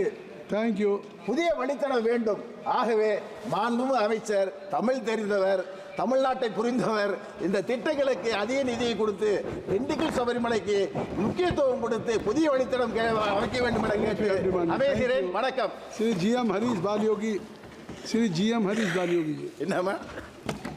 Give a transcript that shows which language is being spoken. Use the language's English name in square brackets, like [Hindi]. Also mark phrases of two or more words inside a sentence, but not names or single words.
[Tamil] தேங்க்யூ. புதிய வழித்தடம் வேண்டும். ஆகவே மாண்புமிகு அமைச்சர் தமிழ் தெரிந்தவர், தமிழ்நாட்டை புரிந்தவர். இந்த திட்டங்களுக்கு அதிக நிதியை கொடுத்து திண்டுக்கல் சபரிமலைக்கு முக்கியத்துவம் கொடுத்து புதிய வழித்தடம் அமைக்க வேண்டும் என கேட்டு அமைகிறேன். வணக்கம். श्री GM हरीश बालयोगी, श्री GM हरीश बालयोगी. என்னமா